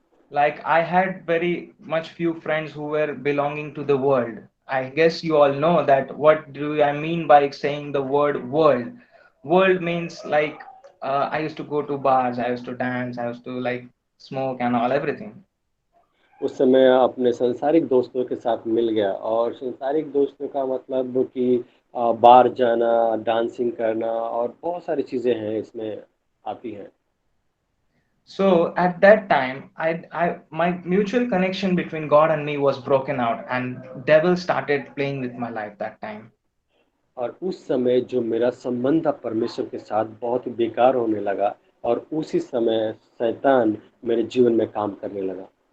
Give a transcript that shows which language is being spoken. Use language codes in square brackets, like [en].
[en] Like I had very much few friends who were belonging to the world. I guess you all know that what do I mean by saying the word world. World means like I used to go to bars, I used to dance, I used to like smoke and all everything. [hi] उस समय अपने सांसारिक दोस्तों के साथ मिल गया और सांसारिक दोस्तों का मतलब कि बार जाना, डांसिंग करना और बहुत सारी चीज़ें हैं इसमें आती हैं। [en] So at that time, my mutual connection between God and me was broken out, and devil started playing with my life that time. [hi] और उस समय जो मेरा संबंध था परमेश्वर के साथ बहुत ही बेकार होने लगा और उसी समय शैतान मेरे जीवन में काम करने लगा।